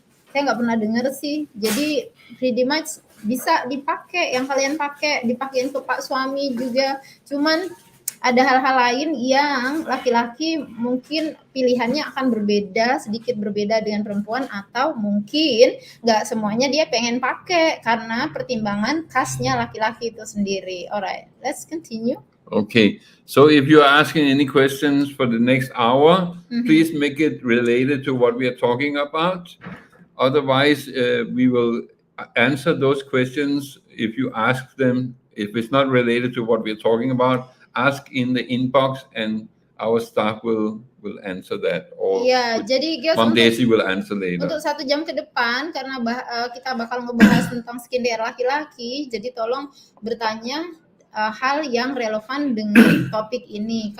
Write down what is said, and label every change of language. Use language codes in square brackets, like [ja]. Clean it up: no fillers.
[id] Saya nggak pernah dengar sih. Jadi [en] pretty much [id] bisa dipakai, yang kalian pakai, dipakein ke pak suami juga. Cuman ada hal-hal lain yang laki-laki mungkin pilihannya akan berbeda, sedikit berbeda dengan perempuan, atau mungkin nggak semuanya dia pengen pakai karena pertimbangan khasnya laki-laki itu sendiri. [en] Alright, let's continue. Okay, so if you are asking any questions for the next hour, please make it related to what we are talking about. Otherwise, we will answer those questions if you ask them. If it's not related to what we're talking about, ask in the inbox and our staff will answer that. Or [id] jadi guys, [en] Mom Daisy will answer later. [id] Untuk 1 jam ke depan, karena kita bakal ngebahas tentang skincare laki-laki, jadi tolong bertanya hal yang relevan dengan topik ini.